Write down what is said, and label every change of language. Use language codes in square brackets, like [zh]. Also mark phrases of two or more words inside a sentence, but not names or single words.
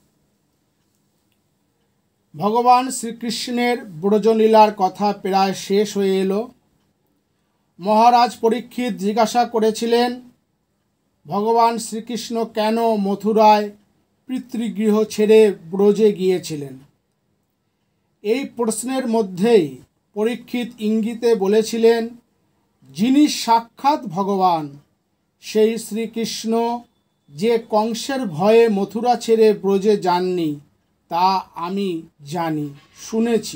[bn] ভগবান শ্রীকৃষ্ণের ব্রজলীলার কথা প্রায় শেষ হয়ে এলো। মহারাজ পরীক্ষিত জিজ্ঞাসা করেছিলেন ভগবান শ্রীকৃষ্ণ কেন মথুরায় পিতৃগৃহ ছেড়ে ব্রজে গিয়েছিলেন। এই প্রশ্নের মধ্যেই পরীক্ষিত ইঙ্গিতে বলেছিলেন যিনি সাক্ষাৎ ভগবান সেই শ্রীকৃষ্ণ যে কংসের ভয়ে মথুরা ছেড়ে ব্রজে যাননি তা আমি জানি, শুনেছি।